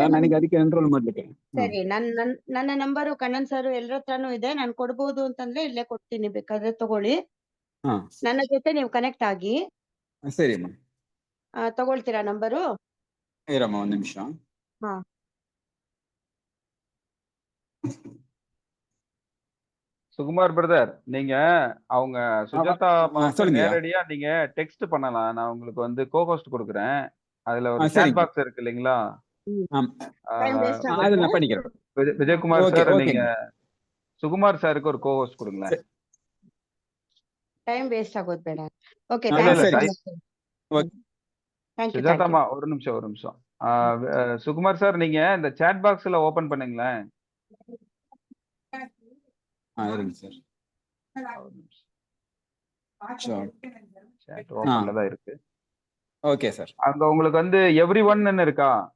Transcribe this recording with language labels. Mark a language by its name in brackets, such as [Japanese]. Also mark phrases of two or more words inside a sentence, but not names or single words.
[Kannada] ಅಂತಂದ್ರೆ ನನಗೆ, ಅದಕ್ಕೆ ಎನ್ರೋಲ್ ಮಾಡ್ಲಿಕ್ಕೆ. ಸರಿ, ನನ್ನ ನಂಬರು ಕಣ್ಣನ್ ಸರ್ ಎಲ್ಲರ ಹತ್ರನೂ ಇದೆ. ನಾನು ಕೊಡ್ಬೋದು ಅಂತಂದ್ರೆ ಇಲ್ಲೇ ಕೊಡ್ತೀನಿ, ಬೇಕಾದ್ರೆ ತಗೊಳ್ಳಿ. ಹಾ ನನ್ನ ಜೊತೆ ನೀವು ಕನೆಕ್ಟ್ ಆಗಿ. ಸರಿ ಅಮ್ಮ. ತಗೊಳ್ತೀರಾ ನಂಬರು? ಇರಮ್ಮ ಒಂದ್ ನಿಮಿಷ. ಹಾ. [Tamil] சுகுமார் பிரதர், நீங்க அவங்க சுஜாதா அம்மாவுக்கு சொல்லுங்கய்யா. நேரடியா நீங்க டெக்ஸ்ட் பண்ணலாம். நான் உங்களுக்கு வந்து கோஹோஸ்ட் கொடுக்குறேன். அதுல ஒரு சரிங்க. [English] chat box [Tamil] இருக்கு இல்லைங்களா? ஆம். [English] time waste [Tamil] ஆஹ் அதுல [Kannada] ஆಗುತ್ತೆ. [Tamil] நான் பண்ணிக்கிறேன். விஜயகுமார் ஓகே சார், நீங்க ஓகேங்க. சுகுமார் சாருக்கு ஒரு கோஹோஸ்ட் கொடுங்களேன். [English] time waste [Kannada] ಆಗೋದು ಬೇಡ. ಓಕೆ, [Tamil] இல்ல [English] ಥ್ಯಾಂಕ್ [Tamil] இல்ல [English] ಯು [Kannada] ಸರಿ. [English] so much. [Kannada] ಓಕೆ. [English] thank you. [Tamil] சுஜாதா அம்மா, ஒரு நிமிஷம். சுகுமார் சார், நீங்க இந்த சேட் பாக்ஸ்ல ஓபன் பண்ணுங்களேன். இருங்க சார். சேட் ஓபன்ல தான் இருக்கு. ஓகே சார். அங்க உங்களுக்கு வந்து [English] every one [Tamil] இருக்கா?